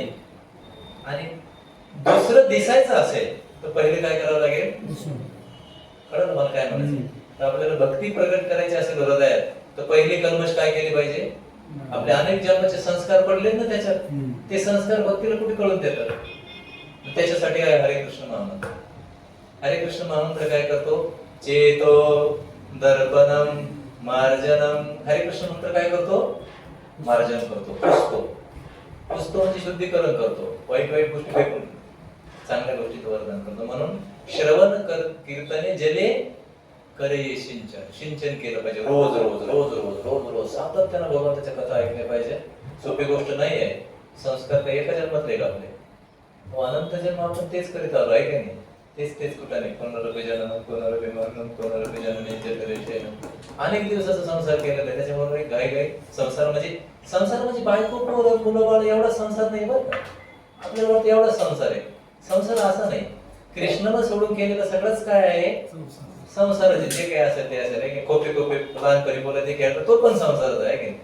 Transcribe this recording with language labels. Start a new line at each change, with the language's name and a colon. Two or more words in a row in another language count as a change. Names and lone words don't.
Marathi: आणि दुसरं दिसायचं असेल तर पहिले काय करावं लागेल? कळलं मला काय म्हणायचं? तर आपल्याला भक्ती प्रगट करायची असेल हृदयात, तर पहिली कल्मश काय केली पाहिजे? आपले अनेक जन्माचे संस्कार पडलेत ना त्याच्यात, ते संस्कार भक्तीला कुठे कळून देतात? त्याच्यासाठी आहे हरे कृष्ण महामंत्र. हरे कृष्ण महामंत्र काय करतो?
Sanskrit: चेतो दर्पणम मार्जनम.
Marathi: हरे कृष्ण मंत्र काय करतो? मार्जन करतो, पुसतो म्हणजे शुद्धीकरण करतो. वाईट गोष्टी फेकून चांगल्या गोष्टीचं वर्धन करतो. म्हणून श्रवण कीर्तने जले करे सिंचन केलं पाहिजे. रोज रोज रोज रोज रोज रोज सातत्यानं भगवंताच्या कथा ऐकल्या पाहिजे. सोपी गोष्ट नाही आहे. संस्कार काही एका जन्मात राहील आपले, अनंत जन्म आपण तेच करीत आलो आहे का नाही? तेच कुठाने
Sanskrit: पुनरपि जननम पुनरपि मरणम पुनरपि जननी जठरेशयनम.
Marathi: अनेक दिवसाचा संसार केलेला आहे. त्याच्यामुळे गाई संसार म्हणजे बायको पोरं मुलं बाळ एवढा संसार नाही बरं का. आपल्याला वाटतं एवढा संसार आहे. संसार असा नाही. कृष्णानं सोडून केलेलं सगळंच काय आहे? संसाराचे जे काय असेल ते असेल. खोपे लहानपणी मुलं ते खेळतात, तो पण संसारच आहे की.